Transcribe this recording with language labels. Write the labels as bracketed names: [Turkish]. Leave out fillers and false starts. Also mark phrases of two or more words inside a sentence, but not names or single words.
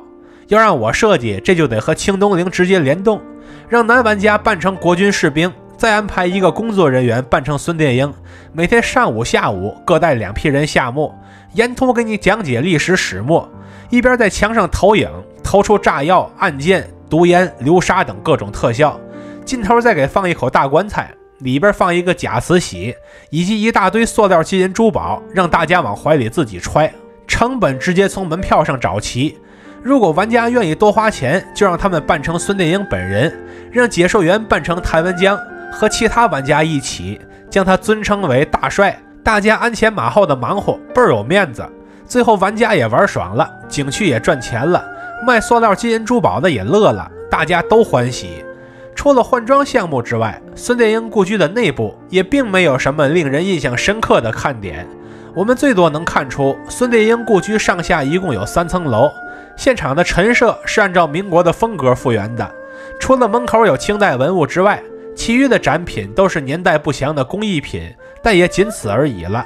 [Chinese] 要讓我設計，這就得和清东陵直接聯動，讓男玩家扮成國軍士兵，再安排一個工作人員扮成孫殿英，每天上午下午各帶2批人下墓，沿途給你講解歷史始末，一邊在牆上投影，投出炸藥、暗箭、毒煙、流沙等各種特效，盡頭再給放一口大棺材，裡邊放一個假慈禧，以及一大堆塑料金銀珠寶，讓大家往懷裡自己揣，成本直接從門票上找齊。如果玩家愿意多花錢，就讓他們扮成孫殿英本人，讓解說员扮成谭文江，和其他玩家一起將他尊稱為大帥，大家鞍前馬後的忙活，倍兒有面子。最後玩家也玩爽了，景区也賺錢了，賣塑料金银珠寶的也樂了，大家都歡喜。除了換裝項目之外，孫殿英故居的內部也並沒有什麼令人印象深刻的看点。我們最多能看出孫殿英故居上下一共有3層樓，現場的陈設是按照民國的風格復原的，除了門口有清代文物之外，其餘的展品都是年代不詳的工艺品，但也仅此而已了。